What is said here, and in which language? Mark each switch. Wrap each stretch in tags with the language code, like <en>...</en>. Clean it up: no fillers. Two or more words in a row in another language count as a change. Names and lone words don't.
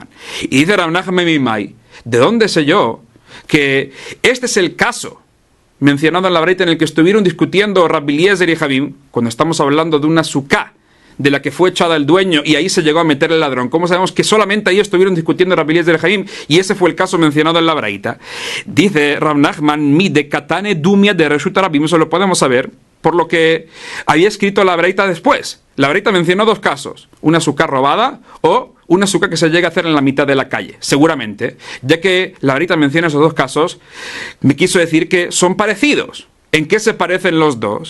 <es>Y dice Rav Nachman Mimai, ¿de dónde sé yo que este es el caso mencionado en la breita en el que estuvieron discutiendo Rabbi Eliezer y Jaim, cuando estamos hablando de una suká de la que fue echada el dueño y ahí se llegó a meter el ladrón? ¿Cómo sabemos que solamente ahí estuvieron discutiendo Rabbi Eliezer y Jaim y ese fue el caso mencionado en la braita? Dice Rav Nachman,</es> <arc>mi de katane dumia de reshut rabim,</arc> <es>eso lo podemos saber por lo que había escrito la braita después. La braita mencionó dos casos, una suká robada o una suká que se llega a hacer en la mitad de la calle, seguramente, ya que la braita menciona esos dos casos, me quiso decir que son parecidos. ¿En qué se parecen los dos?</es>